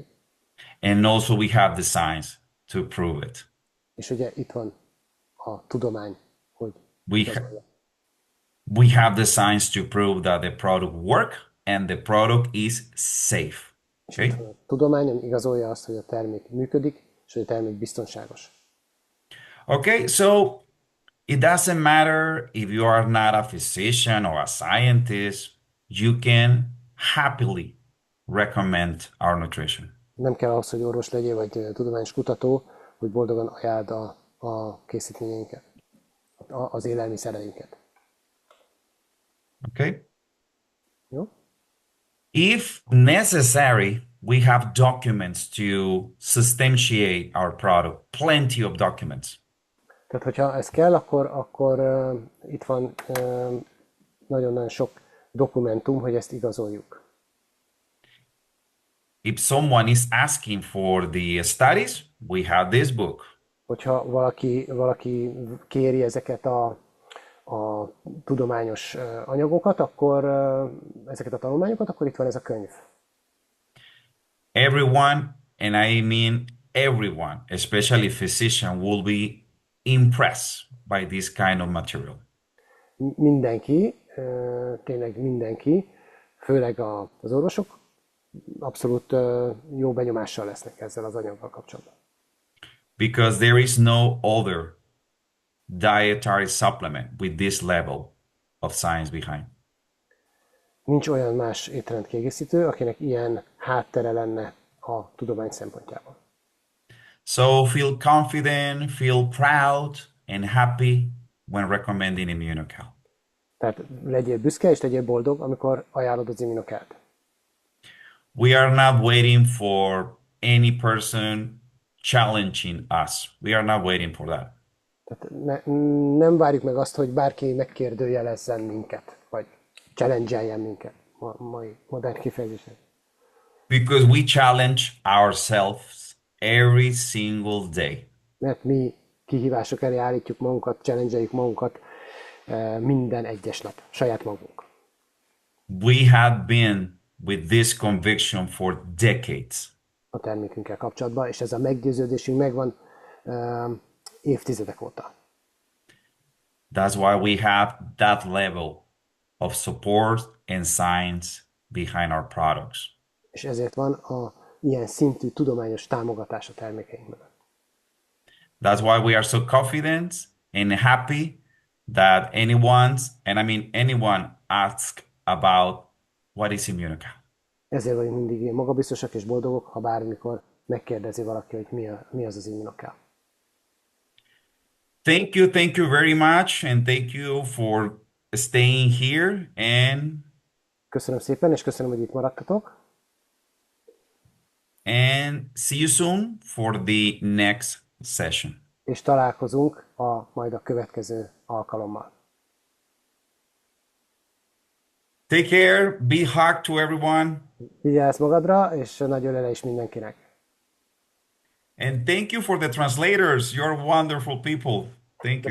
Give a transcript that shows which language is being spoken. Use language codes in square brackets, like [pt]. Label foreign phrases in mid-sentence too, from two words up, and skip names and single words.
[en] And also we have the science to prove it. [hu] És ugye itt van a tudomány, hogy [en] We, ha- [hu] igazolja. [en] We have the science to prove that the product work and the product is safe. [hu] És itt [en] Okay? [hu] van a tudomány, ami igazolja azt, hogy a termék működik, és hogy a termék biztonságos. [en] Okay, so it doesn't matter if you are not a physician or a scientist, you can happily recommend our nutrition. [hu] Nem kell ahhoz, hogy orvos legyél, vagy tudományos kutató, hogy boldogan ajánld a készítményeinket, az élelmiszereinket. [en] Okay? [hu] Jó? [en] If necessary, we have documents to substantiate our product, plenty of documents. [hu] Tehát, hogyha ez kell, akkor itt van nagyon-nagyon sok dokumentum, hogy ezt igazoljuk. [en] If someone is asking for the studies, we have this book. [hu] Hogyha valaki kéri ezeket a tudományos anyagokat, akkor ezeket a tanulmányokat, akkor itt van ez a könyv. [en] Everyone, and I mean everyone, especially physician, will be impressed by this kind of material. [hu] Mindenki, tényleg mindenki, főleg az orvosok abszolút jó benyomással lesznek ezzel az anyaggal kapcsolatban. [en] Because there is no other dietary supplement with this level of science behind. [hu] Nincs olyan más étrendkiegészítő, akinek ilyen háttere lenne a tudomány szempontjából. [en] So feel confident, feel proud, and happy when recommending Immunocal. [hu] Tehát legyél büszke és legyél boldog, amikor ajánlod az Immunocalt. [en] We are not waiting for any person challenging us. We are not waiting for that. [hu] Tehát nem várjuk meg azt, hogy bárki megkérdőjelezzen minket, vagy challenge-eljen minket, mai modern kifejezésen. [en] Because we challenge ourselves every single day. [hu] Mert mi kihívások elé állítjuk magunkat, challenge-eljük magunkat minden egyes nap, saját magunk. [en] We have been with this conviction for decades. [hu] A termékünkkel kapcsolatban, és ez a meggyőződésünk megvan évtizedek óta. [en] That's why we have that level of support and science behind our products. [hu] És ezért van ilyen szintű tudományos támogatás a termékeink mögött. [en] That's why we are so confident and happy that anyone asks about what is Immunocal. [hu] Ezért vagyunk mindig ilyen magabiztosak és boldogok, ha bármikor megkérdezi valaki, hogy mi az Immunocal. [en] Thank you very much, and thank you for staying here. [hu] Köszönöm szépen, és köszönöm, hogy itt maradtatok. [en] And see you soon for the next session. [hu] És találkozunk majd a következő alkalommal. [en] Take care, be hug to everyone, [hu] Vigyázz magadra, és nagy ölelés mindenkinek. [en] and thank you for the translators. You're wonderful people. Thank you.